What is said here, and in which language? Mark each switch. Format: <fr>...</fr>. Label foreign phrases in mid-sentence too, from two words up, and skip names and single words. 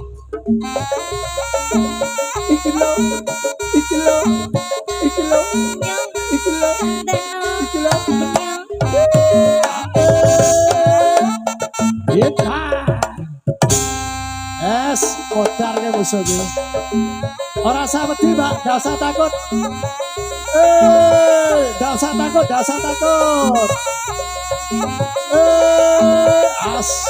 <jv>Iki lo. Es modar ke musuh iki. Ora usah wedi, Mbak,</jv> <id>enggak usah takut. Enggak usah takut. As.</id>